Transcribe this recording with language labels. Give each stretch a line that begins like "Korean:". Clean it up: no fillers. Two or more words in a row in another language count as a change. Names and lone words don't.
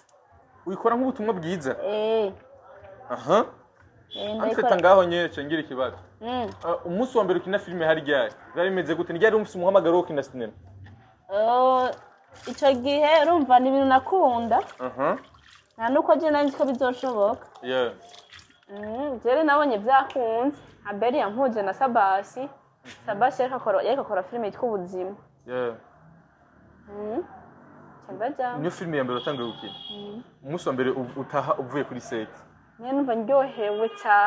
Rundi: uyikora nk'ubutumwa bwiza aha ndayikora ngaho nyece ngira ikibazo umunsi wa mbere ukina filime hari ryari byari bimeze gute ni ryari umunsi umuhamagaro wo kina sinema ico gihe urumva ni ibintu nakunda nta nuko je nanje ko bizoshoboka jere nabonye byakunze Abeli yampuje na Sabasi yariko akora filime yitwa ubuzima niyo filime ya mbere watangiye gukina umunsi wa mbere utaha uvuye kuri set numva ndyohewe cyane